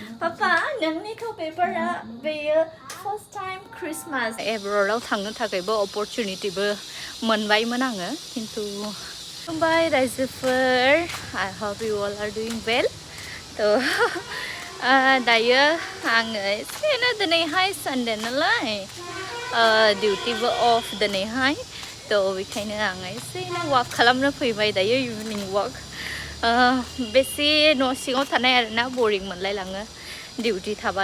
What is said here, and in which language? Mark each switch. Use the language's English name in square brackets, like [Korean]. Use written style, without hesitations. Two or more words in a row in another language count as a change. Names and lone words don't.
[Bodo] Papa, nangni to paper be [English] first time Christmas. [Bodo] Abroad थांनो थाखायबो opportunity बो मोनबायमोन आङो किन्तु खुलुमबाय रायजोफोर [English] I hope you all are doing well. [Bodo] तो दायो आङो एसेनो दिनैहाय Sunday नालाय डिउटिबो अफ दिनैहाय तो बेखायनो आङो एसेनो वाक खालामनो फैबाय दायो [English] evening walk [Bodo] बेसे न' सिङाव थानाय आरोना boring मोनलायलाङो डिउटि थाबा